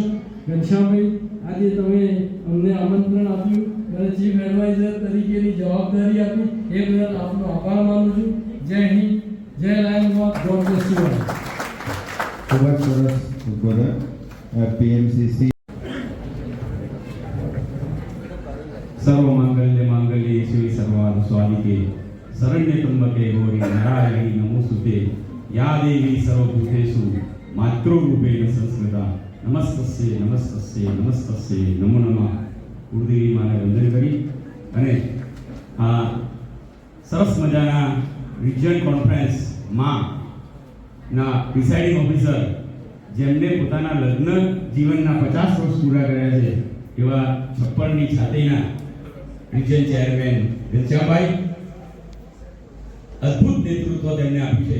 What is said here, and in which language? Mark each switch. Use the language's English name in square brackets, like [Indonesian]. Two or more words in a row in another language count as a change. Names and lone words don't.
[Gujarati] ઘનશ્યામભાઈ, આજે તમે અમને આમંત્રણ આપ્યું અને [English] chief advisor [Gujarati] તરીકેની જવાબદારી આપી એ બદલ આપનો આભાર માનું છું. જય હિન્દ, જય લાયન્સ, [English] God bless you all. [Gujarati] ખૂબ જ સરસ ઉદ્બોધન પીએમસીસી. [Sanskrit] सर्वमंगल्य मांगल्ये शिवे सर्वार्थ स्वादिके शरण्य त्र्यंबके गौरी नारायणी नमोस्तुते या देवी सर्वभूतेषु मातृरूपेण संस्कृता नमस्तस्ये नमस्तस्ये नमस्तस्ये नमो नमः. [Gujarati] ગુરુદેવી માને વંદન કરી અને આ સરસ મજાના [English] region conferenceમાં [Gujarati] ના [English] presiding officer [Gujarati] જેમને પોતાના લગ્ન જીવનના 50 વર્ષ પૂરા કર્યા છે એવા 56ની છાતીના [English] region chairman [Gujarati] ઘનશ્યામભાઈ, અદ્ભુત નેતૃત્વ તેમને આપ્યું છે.